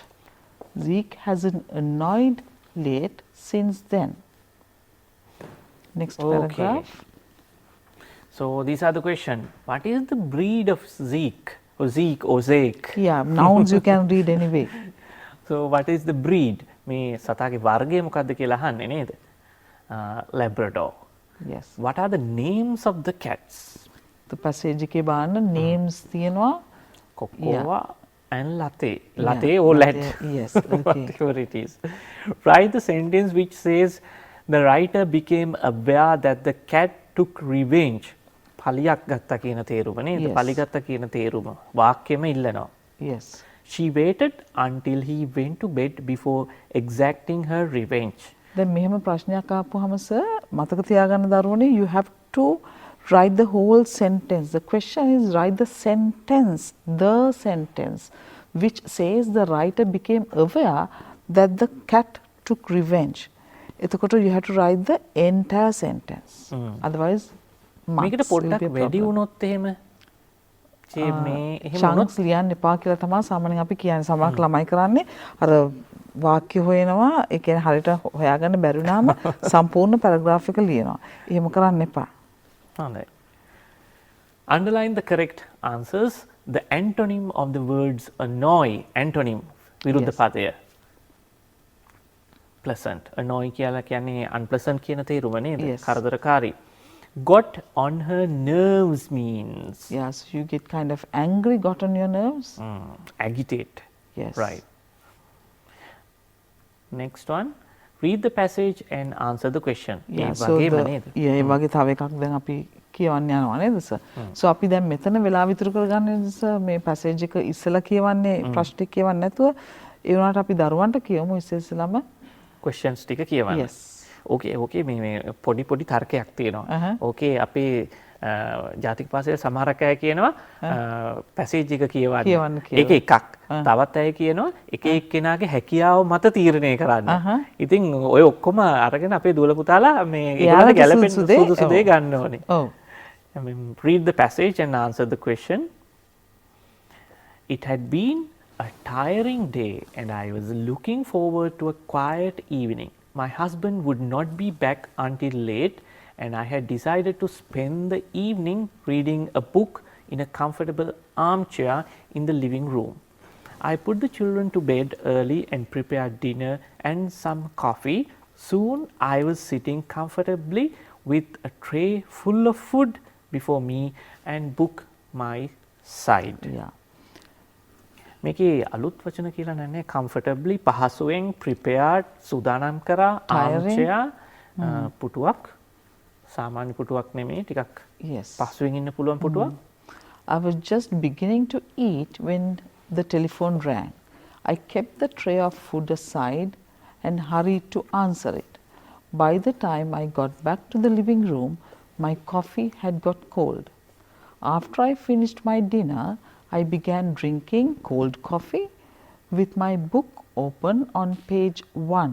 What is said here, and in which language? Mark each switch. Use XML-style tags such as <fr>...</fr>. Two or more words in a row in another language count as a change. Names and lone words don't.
<en>Zeke hasn't annoyed late since then. Next paragraph. So these are the questions. What is the breed of Zeke? Or Zeke or Zeke? Yeah, nouns you can read anyway. So what is the breed?</en> <si>මේ සතාගේ වර්ගය මොකක්ද කියලා අහන්නේ නේද?</si> <en>Labrador. Yes. What are the names of the cats? The passage</en> <si>එකේ බලන්න names තියෙනවා.</si> <en>Cocoa and latte. Yeah, Latte or latte, lat. yes, okay. Whatever it is. Write the sentence which says the writer became aware that the cat took revenge.</en> <si>පලියක් ගත්තා කියන තේරුම නේද?</si> <en>Yes.</en> <si>පලි ගත්තා කියන තේරුම. වාක්‍යෙම ඉල්ලනවා.</si> <en>Yes. She waited until he went to bed before exacting her revenge.</en> <si>දැන් මෙහෙම ප්‍රශ්නයක් ආපුවාම සර් මතක තියාගන්න දරුවනේ</si> <en>you have to write the whole sentence. The question is write the sentence which says the writer became aware that the cat took revenge. එතකොට you have to write the entire sentence. Otherwise</en> <si>මේකට පොඩ්ඩක් වැඩි වුණොත් එහෙම මේ එහෙම chunks ලියන්න එපා කියලා තමයි සාමාන්‍යයෙන් අපි කියන්නේ. සමහරක් ළමයි කරන්නේ අර වාක්‍ය හොයනවා ඒ කියන්නේ හරියට හොයාගන්න බැරි වුණාම සම්පූර්ණ පැරග්‍රාෆ් එක ලියනවා. එහෙම කරන්න එපා. හොඳයි.</si> <en>Underline the correct answers. The antonym of the words annoy, antonym</en> <si>විරුද්ධ පදය.</si> <en>Pleasant. Annoy</en> <si>කියලා කියන්නේ unpleasant කියන තේරුම නේද?</si> <en>Yes.</en> <si>කරදරකාරී.</si> <en>Got on her nerves means Yeah, so you get kind of angry, got on your nerves. agitate. Yes. Right. Next one. Read the passage and answer the question. Yeah,</en> <si>ඒ</si> <en>so</en> <si>වගේම</si> <en>the,</en> <si>නේද? yeah, ඒ වගේ තව එකක් දැන් අපි කියවන්න යනවා නේද සර්? So අපි දැන් මෙතන වෙලාව ඉතුරු කරගන්න සර් මේ passage එක ඉස්සලා කියවන්නේ ප්‍රශ්න ටික කියවන්න නැතුව ඒ වුණාට අපි දරුවන්ට කියමු ඉස්සෙල්ලාම questions ටික කියවන්න.</si> <en>Yes.</en> <si>ඕකේ මේ පොඩි තර්කයක් තියෙනවා. ඕකේ අපේ ජාතික පාසලේ සමහරක් අය කියනවා පැසේජ් එක කියවන්න. ඒක එකක්. තවත් අය කියනවා එක එක්කෙනාගේ හැකියාව මත තීරණය කරන්න. ඉතින් ඔය ඔක්කොම අරගෙන අපේ දුවල පුතාලා මේ ඒගොල්ලන්ට ගැලපෙන සුදුසු දේ ගන්න ඕනේ. ඔව්.</si> <en>Read the passage and answer the question. It had been a tiring day and I was looking forward to a quiet evening. My husband would not be back until late and I had decided to spend the evening reading a book in a comfortable armchair in the living room. I put the children to bed early and prepared dinner and some coffee. Soon I was sitting comfortably with a tray full of food before me and book my side. Yeah.</en> <si>මේකේ අලුත් වචන කියලා නැහැ. comfortably පහසුවෙන් prepared සූදානම් කරා armchair පුටුවක් සාමාන්‍ය පුටුවක් නෙමෙයි ටිකක්</si> <en>Yes.</en> <si>පහසුවෙන් ඉන්න පුළුවන් පුටුවක්.</si> <en>I was just beginning to eat when the telephone rang. I kept the tray of food aside and hurried to answer it. By the time I got back to the living room, my coffee had got cold. After I finished my dinner, I began drinking cold coffee with my book open on page 1.</en>